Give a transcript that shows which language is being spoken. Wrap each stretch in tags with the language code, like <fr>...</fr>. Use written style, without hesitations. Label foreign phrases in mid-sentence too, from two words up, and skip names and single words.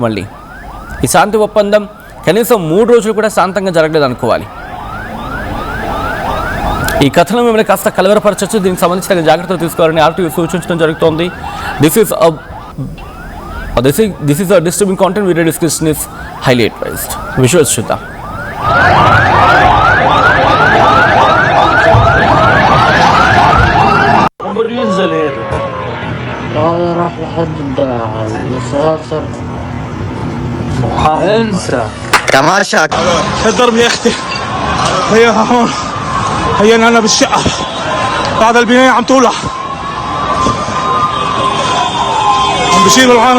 <te>మళ్ళీ ఈ శాంతి ఒప్పందం కనీసం 3 రోజులు కూడా శాంతంగా జరగలేదు అనుకోవాలి. ఈ కథను మిమ్మల్ని కాస్త కలవరపరచచ్చు. దీనికి సంబంధించిన జాగ్రత్తలు తీసుకోవాలని ఆర్టీవీ సూచించడం జరుగుతోంది.</te> <en>This is a disturbing content. Video description is highly advised. Visuals చూద్దాం.</en> <ar>راح لحد المسافر انسى تماشاك. الضرب يا اختي، هي هون، هي انا بالشقه بعد البنايه عم تولع، عم بشيلوا العالم.</ar>